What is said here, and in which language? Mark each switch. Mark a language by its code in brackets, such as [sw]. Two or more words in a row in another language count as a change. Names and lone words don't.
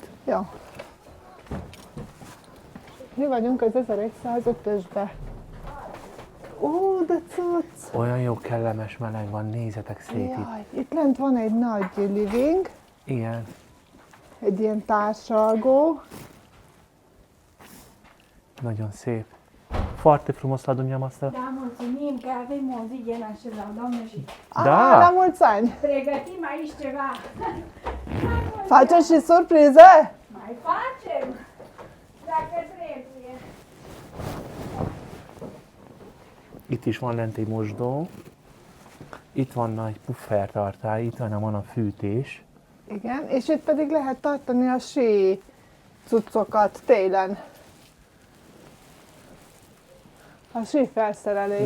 [hu] Jó. Mi vagyunk az 1105-ösbe. Ó, de cucc! Olyan jó kellemes meleg van, nézzetek szét itt. Jaj, itt lent van egy nagy living, Igen. egy ilyen társalgó. Nagyon szép. [ro] Forte frumos la dumneavoastră. Da, mulțumim că avem o zi din așa, doamne, și Da. La mulți ani! pregătim aici ceva. Facem și surprize? Mai facem, dacă trebuie. [hu] Itt is van lent egy mosdó. Itt van nagy puffertartály, itt van a fűtés. Igen, és itt pedig lehet tartani a sí cuccokat télen. A sí felszerelés.